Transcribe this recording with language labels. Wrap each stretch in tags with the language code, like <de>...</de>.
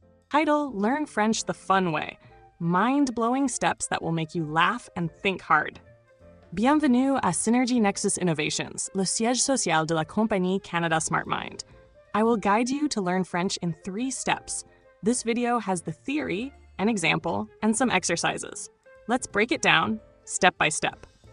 <en>Title, Learn French the Fun Way. Mind-blowing steps that will make you laugh and think hard.</en> <fr>Bienvenue à Synergy Nexus Innovations, le siège social de la compagnie Canada SmartMind.</fr> <en>I will guide you to learn French in 3 steps. This video has the theory, an example, and some exercises. Let's break it down, step by step.</en>